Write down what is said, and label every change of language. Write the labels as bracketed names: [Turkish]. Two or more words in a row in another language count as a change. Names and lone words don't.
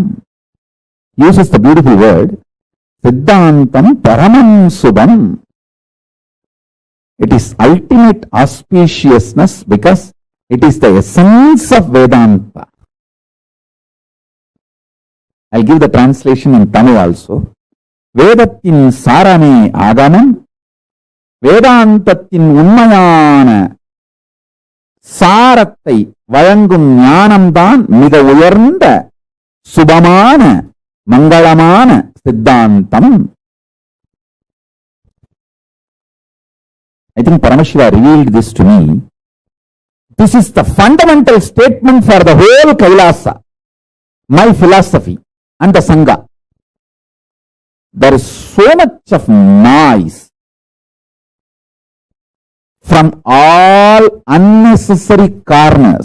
[English] Uses the beautiful word, [Sanskrit] सिद्धान्तं परमं शुभम्. [English] It is ultimate auspiciousness because it is the essence of Vedanta. I'll give the translation in Tamil also. [Tamil] வேதத்தின் சாரமே ஆகமம், வேதாந்தத்தின் உண்மையான சாரத்தை வழங்கும் ஞானம்தான் மிக உயர்ந்த சுபமான மங்களமான சித்தாந்தம். [English] I think Paramashiva revealed this to me. This is the fundamental statement for the whole Kailasa, my philosophy and the Sangha. There is so much of noise from all unnecessary corners.